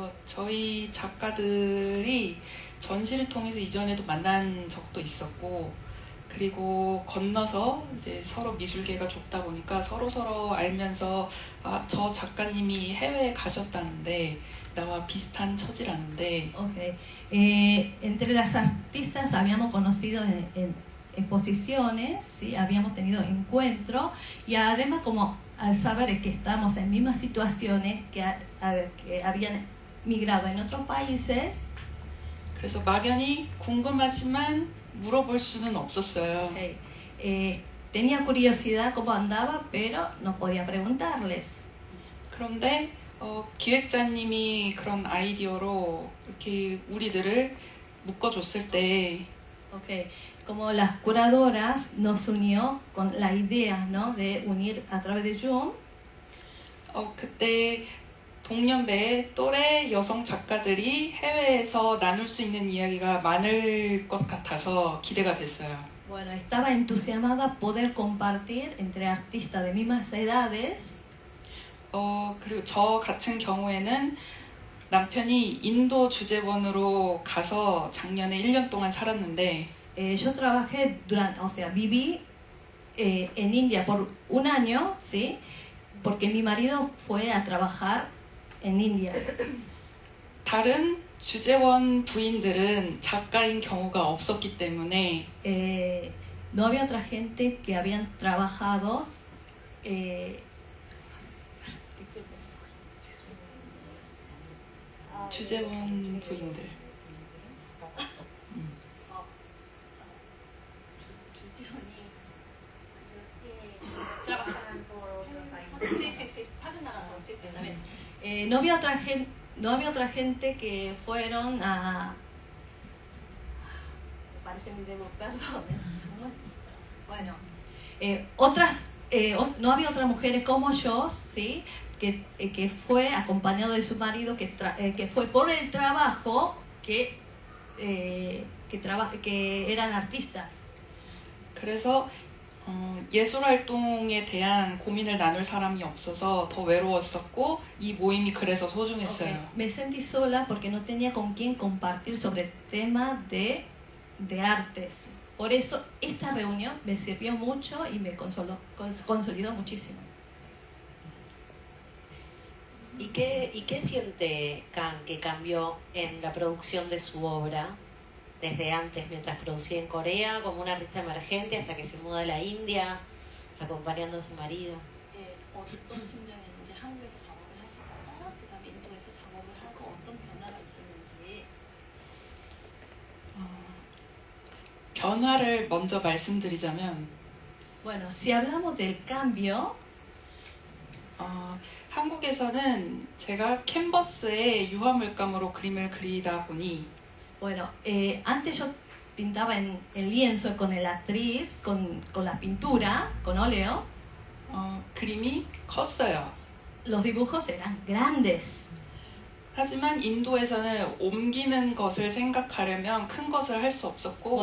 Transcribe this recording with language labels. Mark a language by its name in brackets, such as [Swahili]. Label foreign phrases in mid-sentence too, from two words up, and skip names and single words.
[Korean] 저희 작가들이 전시를 통해서 이전에도 만난 적도 있었고, 그리고 건너서 이제 서로 미술계가 좁다 보니까 서로 알면서 아, 저 작가님이 해외에 가셨다는데 나와 비슷한 처지라는데. [Spanish] Okay. Entre las artistas habíamos conocido en exposiciones, ¿sí? Habíamos tenido encuentros y además como al saber que estamos en mismas situaciones que habían migrado en otros países. [Korean] 그래서 막연히 궁금하지만 물어볼 수는 없었어요. [Spanish] Okay. Tenía curiosidad cómo andaba, pero no podía preguntarles. [Korean] 그런데 기획자님이 그런 아이디어로 이렇게 우리들을 묶어줬을 때, [Spanish] Okay. Como las curadoras nos unió con la idea, ¿no? De unir a través de Zoom. [Korean] 그때 동년배의 또래 여성 작가들이 해외에서 나눌 수 있는 이야기가 많을 것 같아서 기대가 됐어요. [Spanish] Bueno, estaba entusiasmada poder compartir entre artistas de mismas edades. [Korean] 그리고 저 같은 경우에는 남편이 인도 주재원으로 가서 작년에 1년 동안 살았는데, [Spanish] Yo trabajé viví en India por un año, ¿sí? Porque mi marido fue a trabajar en India. [Korean] 다른 주재원 부인들은 작가인 경우가 없었기 때문에 [Spanish] No había otra gente que habían trabajado [Korean] 주재원 부인들. [Spanish] No había otra gente que fueron a... Parece mi demo, perdón. Bueno, no había otras mujeres como yo, ¿sí? Que fue acompañado de su marido, que fue por el trabajo que eran artistas. [Korean] 그래서 예술 활동에 대한 고민을 나눌 사람이 없어서 더 외로웠었고, 이 모임이 그래서 소중했어요. [Spanish] Okay. Me sentí sola porque no tenía con quién compartir sobre el tema de artes. Por eso esta reunión me sirvió mucho y me consolidó muchísimo. ¿Y qué siente Can que cambió en la producción de su obra desde antes, mientras producía en Corea como una artista emergente hasta que se muda a la India acompañando a su marido? [Korean] 어떤 심정이었는지, 한국에서 작업을 하시다가 그다음에 인도에서 작업을 하고 어떤 변화가 있었는지. 변화를 먼저 말씀드리자면, [Spanish] Bueno, si hablamos del cambio, [Korean] 한국에서는 제가 캔버스에 유화물감으로 그림을 그리다 보니, [Spanish] bueno, antes yo pintaba en lienzo con el atriz, con la pintura, con óleo. [Korean] 그림이 컸어요. [Spanish] Los dibujos eran grandes. [Korean] 하지만 인도에서는 옮기는 것을 생각하려면 큰 것을 할 수 없었고,